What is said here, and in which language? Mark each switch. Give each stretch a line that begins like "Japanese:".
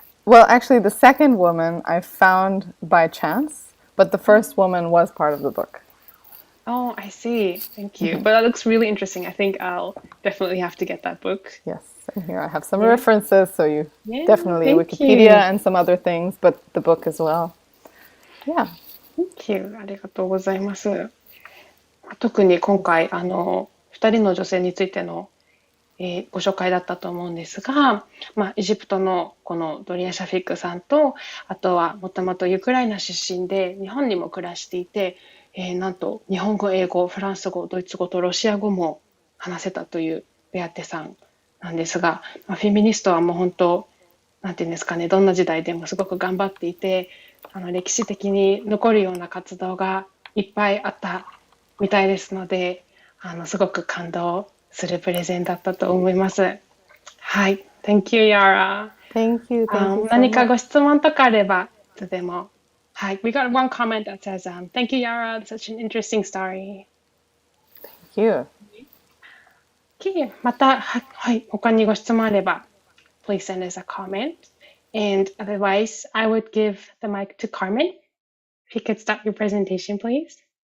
English: Well, actually, the second woman I found by chance, but the first woman was part of the book. Oh, I see. Thank you. But that looks really interesting. I think I'll definitely have to get that book. Yes, and here I have some references, so you definitely thank Wikipedia you. and some other things, but the book as well. Yeah. Thank you.
Japanese: ありがとうございます。特に今回、2人の女性についての、ご紹介だったと思うんですが、エジプトのこのドリア・シャフィックさんと、あとはもともとウクライナ出身で日本にも暮らしていて、なんと日本語、英語、フランス語、ドイツ語とロシア語も話せたというベアテさんなんですが、フェミニストはもう本当、なんていうんですかね、どんな時代でもすごく頑張っていて、歴史的に残るような活動がいっぱいあったみたいですので、すごく感動するプレゼンだったと思います。はい。
English: Thank you, Yara. Thank you. Thank you so
Japanese: 何か
English: much.
Japanese: ご質問とかあれば、いつでも。はい。
English: We got one comment that says, Thank you, Yara. Such an interesting story. Thank you.
Japanese: Okay. また、はい。他にご質問あれば、
English: please send us a comment. And otherwise, I would give the mic to Carmen. If you could start your presentation, please.